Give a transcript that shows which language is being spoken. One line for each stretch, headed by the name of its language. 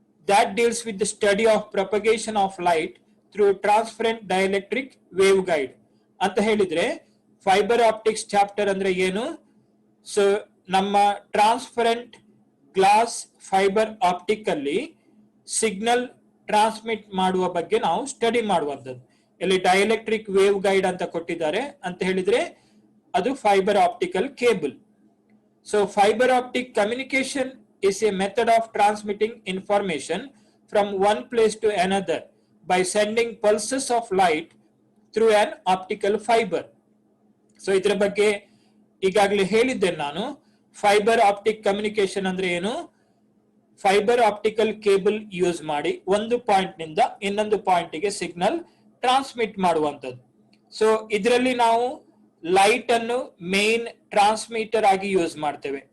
English: that deals with the study of propagation of light through transparent dielectric waveguide
Kannada: ಅಂತ ಹೇಳಿದ್ರೆ fibre optics chapter ಅಂದ್ರೆ ಏನು? So ನಮ್ಮ transparent glass fibre optic ಅಲ್ಲಿ signal transmit ಮಾಡುವ ಬಗ್ಗೆ ನಾವು ಸ್ಟಡಿ ಮಾಡುವಂತದ್ದು. ಇಲ್ಲಿ ಡೈಎಲೆಕ್ಟ್ರಿಕ್ ವೇವ್ ಗೈಡ್ ಅಂತ ಕೊಟ್ಟಿದ್ದಾರೆ ಅಂತ ಹೇಳಿದ್ರೆ ಅದು fibre optical cable.
English: So fibre optic communication is a method of transmitting information from one place to another by sending pulses of light through an optical fiber.
Kannada: So ಇದರ ಬಗ್ಗೆ ಈಗಾಗಲೇ ಹೇಳಿದ್ದೆ ನಾನು. ಫೈಬರ್ ಆಪ್ಟಿಕ್ ಕಮ್ಯುನಿಕೇಶನ್ ಅಂದ್ರೆ ಏನು? Fibre optical cable use ಮಾಡಿ ಒಂದು point ನಿಂದ ಇನ್ನೊಂದು ಪಾಯಿಂಟ್ ಗೆ ಸಿಗ್ನಲ್ ಟ್ರಾನ್ಸ್ಮಿಟ್ ಮಾಡುವಂತದ್ದು. ಸೊ ಇದರಲ್ಲಿ ನಾವು ಲೈಟ್ ಅನ್ನು ಮೇನ್ ಟ್ರಾನ್ಸ್ಮಿಟರ್ ಆಗಿ ಯೂಸ್ ಮಾಡ್ತೇವೆ.